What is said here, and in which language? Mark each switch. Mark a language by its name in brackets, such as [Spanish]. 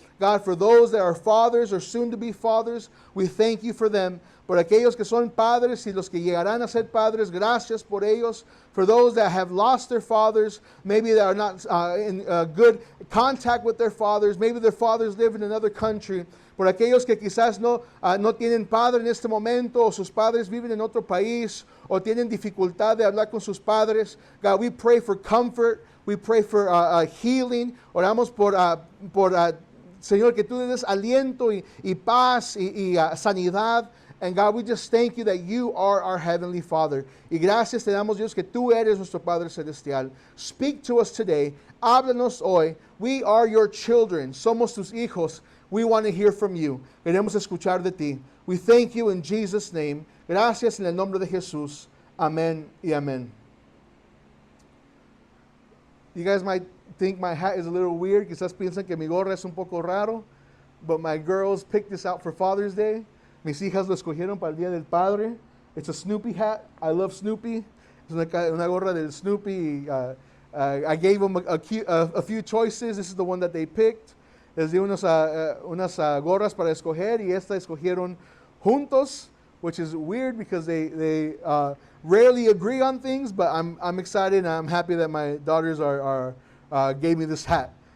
[English] God, for those that are fathers or soon to be fathers, we thank you for them. [Spanish] Por aquellos que son padres y los que llegarán a ser padres, gracias por ellos. [English] For those that have lost their fathers, maybe they are not in good contact with their fathers, maybe their fathers live in another country. [Spanish] Por aquellos que quizás no tienen padre en este momento, o sus padres viven en otro país, o tienen dificultad de hablar con sus padres. [English] God, we pray for comfort. We pray for healing. [Spanish] Oramos por Señor, que tú le des aliento y paz y sanidad. [English] And God, we just thank you that you are our Heavenly Father. [Spanish] Y gracias te damos, Dios, que tú eres nuestro Padre Celestial. [English] Speak to us today. [Spanish] Háblanos hoy. [English] We are your children. [Spanish] Somos tus hijos. [English] We want to hear from you. [Spanish] Queremos escuchar de ti. [English] We thank you in Jesus' name. [Spanish] Gracias en el nombre de Jesús. Amén y amén. [English] You guys might think my hat is a little weird. [Spanish] Quizás piensan que mi gorra es un poco raro. [English] But my girls picked this out for Father's Day. [Spanish] Mis hijas lo escogieron para el Día del Padre. [English] It's a Snoopy hat. I love Snoopy. [Spanish] Es una gorra del Snoopy. [English] I gave them a few choices. This is the one that they picked. [Spanish] Les di unas gorras para escoger y esta escogieron juntos, [English] which is weird because they rarely agree on things, but I'm excited and I'm happy that my daughters gave me this hat.